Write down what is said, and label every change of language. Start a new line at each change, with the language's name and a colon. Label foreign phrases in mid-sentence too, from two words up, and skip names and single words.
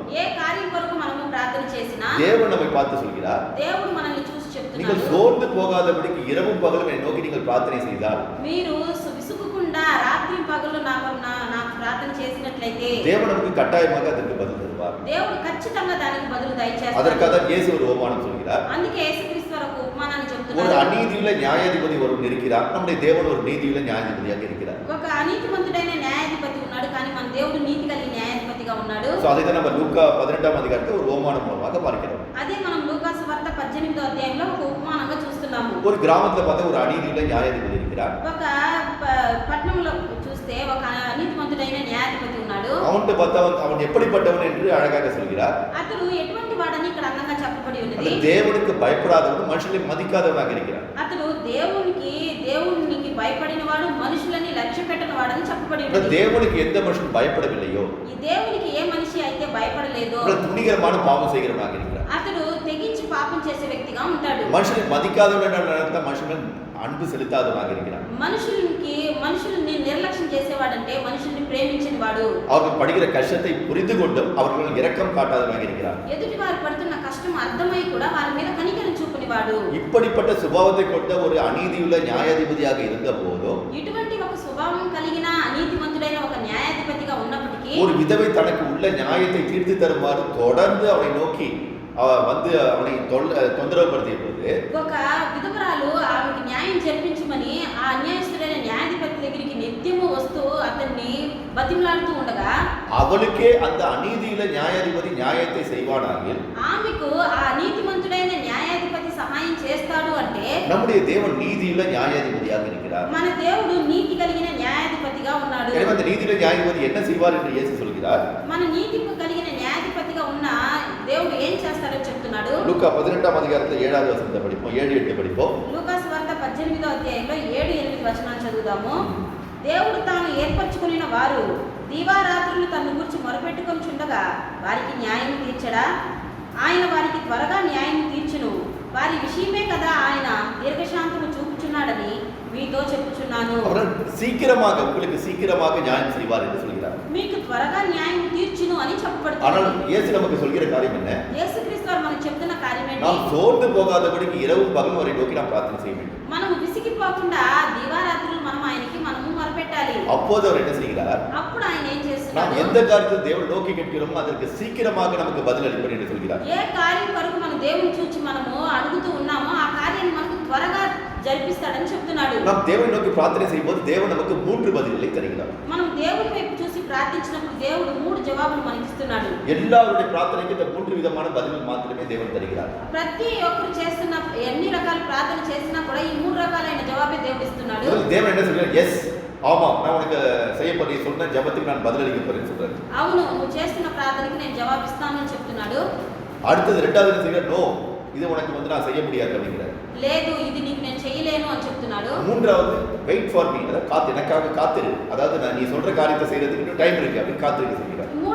Telugu: ఏ కార్యం కొరకు మనము ప్రార్థన చేసినా
Tamil: தேவன் நம்மை பார்த்து சொல்கிறார்
Telugu: దేవుడు మనల్ని చూసి
Tamil: நீங்கள்
Telugu: చెప్తున్నాడు
Tamil: சோர்ந்து போகாதபடிக்கு இரவும் பகலும் என்னை நோக்கி நீங்கள் பிரார்த்தனை செய்தால்
Telugu: మీరు విసుగకుండా రాత్రి పగలు నాకు ప్రార్థన చేసినట్లయితే
Tamil: தேவன் நமக்கு கட்டாயமாக அதற்கு பதில் தருவார்
Telugu: దేవుడు ఖచ్చితంగా దానికి బదులు దయచేస్తాడు
Tamil: அதற்காக தான் இயேசு ஒரு ஓமானம் சொல்கிறார்
Telugu: అందుకే యేసుక్రీస్తు వారు ఒక ఉపమానాన్ని
Tamil: ஒரு
Telugu: చెప్తున్నారు
Tamil: அநீதியுள்ள நியாயாதிபதி ஒருவன் இருக்கிறார் நம்முடைய தேவன் ஒரு நீதியுள்ள நியாயாதிபதியாக இருக்கிறார்
Telugu: ఒక అనీతిమంతుడైన న్యాయాధిపతి ఉన్నాడు కానీ మన దేవుడు నీతి కలిగిన న్యాయాధిపతిగా ఉన్నాడు
Tamil: சோ அதை தான் நம்ம லூக்கா 18ஆம் அதிகாரத்தில் ஒரு ஓமானம் மூலமாக பார்க்கிறோம்
Telugu: అదే మనం లూకాసు వార్త 18వ అధ్యాయంలో ఒక ఉపమానంగా చూస్తున్నాము
Tamil: ஒரு கிராமத்துல பார்த்தா ஒரு அநீதியுள்ள நியாயாதிபதி இருக்கிறார்
Telugu: ఒక పట్టణంలో చూస్తే ఒక అనీతిమంతుడైన న్యాయాధిపతి ఉన్నాడు
Tamil: அவன்கிட்ட பார்த்தா அவன் எப்படிப்பட்டவன் என்று அழகாக சொல்கிறார்
Telugu: అతడు ఎటువంటి వాడని ఇక్కడ అందంగా చెప్పబడి
Tamil: அந்த
Telugu: ఉన్నది
Tamil: தேவனுக்கு பயப்படாதவன் மனுஷனை மதிக்காதவனாக இருக்கிறான்
Telugu: అతడు దేవునికి భయపడిన వాడు మనుషులని లక్ష్య పెట్టిన వాడని చెప్పబడి
Tamil: அந்த
Telugu: ఉన్నది
Tamil: தேவனுக்கு எந்த மனுஷன் பயப்படவில்லையோ
Telugu: ఈ దేవునికి ఏ మనిషి అయితే భయపడలేదో
Tamil: அவன் துணிகரமான பாவம் செய்கிறவனாக இருக்கிறான்
Telugu: అతడు తెగించి పాపం చేసే వ్యక్తిగా ఉంటాడు
Tamil: மனுஷனை மதிக்காதவன் என்ற அர்த்தம் மனுஷன் அன்பு செலுத்தாதவனாக இருக்கிறான்
Telugu: మనుషుల్ని నిర్లక్ష్యం చేసేవాడంటే మనుషుల్ని ప్రేమించిన వాడు
Tamil: அவர்கள் படுகிற கஷ்டத்தை புரிந்து கொண்டும் அவர்கள் இரக்கம் காட்டாதவனாக இருக்கிறான்
Telugu: ఎదుటి వారు పడుతున్న కష్టం అర్థమై కూడా వారి మీద కనికరం చూపనివాడు
Tamil: இப்படிப்பட்ட சுபாவத்தை கொண்ட ஒரு அநீதியுள்ள நியாயாதிபதியாக இருந்த போதும்
Telugu: ఇటువంటి ఒక స్వభావం కలిగిన అనీతిమంతుడైన ఒక న్యాయాధిపతిగా ఉన్నప్పటికీ
Tamil: ஒரு விதவை தனக்கு உள்ள நியாயத்தை தீர்த்து தருமாறு தொடர்ந்து அவனை நோக்கி வந்து அவனை தொந்தரவுபடுத்திய போது
Telugu: ఒక విధవరాలు ఆమెకి న్యాయం జరిపించమని ఆ అన్యాయస్తుడైన న్యాయాధిపతి దగ్గరికి నిత్యము వస్తూ అతన్ని బతిమలాడుతూ ఉండగా
Tamil: அவளுக்கே அந்த அநீதியுள்ள நியாயாதிபதி நியாயத்தை செய்வானாகில்
Telugu: ఆమెకు ఆ నీతిమంతుడైన న్యాయాధిపతి సహాయం చేస్తాడు అంటే
Tamil: நம்முடைய தேவன் நீதியுள்ள நியாயாதிபதியாக இருக்கிறார்
Telugu: మన దేవుడు నీతి కలిగిన న్యాయాధిపతిగా ఉన్నాడు
Tamil: எனவே அந்த நீதியுள்ள நியாயாதிபதி என்ன செய்வார் என்று இயேசு சொல்கிறார்
Telugu: మన నీతి కలిగిన న్యాయాధిపతిగా ఉన్న దేవుడు ఏం చేస్తాడో చెప్తున్నాడు
Tamil: லூக்கா 18ஆம் அதிகாரத்தில் 7வது வசனத்தை படிப்போம் 7-8 படிப்போம்
Telugu: లూకాసు వార్త 18వ అధ్యాయంలో 7-8 వచనాలు చదువుదాము. దేవుడు తాను ఏర్పరచుకున్న వారు దీవారాత్రులు తన్ను గురించి మొరపెట్టుకొని చుండగా వారికి న్యాయం తీర్చడా? ఆయన వారికి త్వరగా న్యాయం తీర్చును. వారి విషయమే కదా ఆయన దీర్ఘశాంతము చూపుచున్నాడని మీతో చెప్పుచున్నాను.
Tamil: சீக்கிரமாக உங்களுக்கு சீக்கிரமாக நியாயம் செய்வார் என்று சொல்கிறார்.
Telugu: మీకు త్వరగా న్యాయం తీర్చును అని చెప్పబడుతుంది.
Tamil: ஆனால் இயேசு நமக்கு சொல்கிற காரியம் என்ன?
Telugu: యేసుక్రీస్తు వారు మనకు చెప్తున్న కార్యం ఏంటి?
Tamil: நாம் சோர்ந்து போகாதபடிக்கு இரவும் பகலும் அவரை நோக்கி நாம் பிரார்த்தனை செய்ய வேண்டும்.
Telugu: మనము విసిగిపోకుండా దీవారాత్రులు మనము మొరపెట్టాలి.
Tamil: அப்போது அவர் என்ன செய்கிறார்?
Telugu: అప్పుడు ఆయన ఏం
Tamil: நாம்
Telugu: చేస్తున్నాడు?
Tamil: எந்த காரியத்தை தேவன் நோக்கி கேட்கிறோமோ அதற்கு சீக்கிரமாக நமக்கு பதில் அளிப்பார் என்று சொல்கிறார்.
Telugu: ఏ కార్యం కొరకు మన దేవుని చూచి మనము అడుగుతూ ఉన్నామో ఆ కార్యాన్ని మనకు త్వరగా జరిపిస్తాడని చెప్తున్నాడు.
Tamil: நாம் தேவனை நோக்கி பிரார்த்தனை செய்யும்போது தேவன் நமக்கு 3 பதில்களை தருகிறார்.
Telugu: మనం దేవుని వైపు చూసి ప్రార్థించినప్పుడు దేవుడు 3 జవాబులు మనకి ఇస్తున్నాడు.
Tamil: எல்லாருடைய பிரார்த்தனைக்கு இந்த 3 விதமான பதில்கள் மாத்திரமே தேவன் தருகிறார்.
Telugu: ప్రతి ఒక్కరు చేస్తున్న ఎన్ని రకాల ప్రార్థన చేసినా కూడా ఈ 3 రకాలైన జవాబే దేవుడు ఇస్తున్నాడు.
Tamil: தேவன் என்ன சொல்றார்? எஸ், ஆமா, நான் உனக்கு செய்ய போற நீ சொன்ன ஜெபத்துக்கு நான் பதில் அளிக்க போறேன்னு சொல்றாரு.
Telugu: అవును, నువ్వు చేస్తున్న ప్రార్థనకి నేను జవాబిస్తాను అని చెప్తున్నాడు.
Tamil: அடுத்தது ரெண்டாவது என்ன செய்றார்? நோ, இது உனக்கு வந்து நான் செய்ய முடியாது அப்படிங்கிறார்.
Telugu: లేదు, ఇది నీకు నేను చేయలేను అని చెప్తున్నాడు.
Tamil: மூன்றாவது
English: wait for me,
Tamil: அதாவது எனக்காக காத்திரு, அதாவது நான் நீ சொல்ற காரியத்தை செய்யறதுக்கு இன்னும் டைம் இருக்கு அப்படி காத்திருக்க சொல்கிறார்.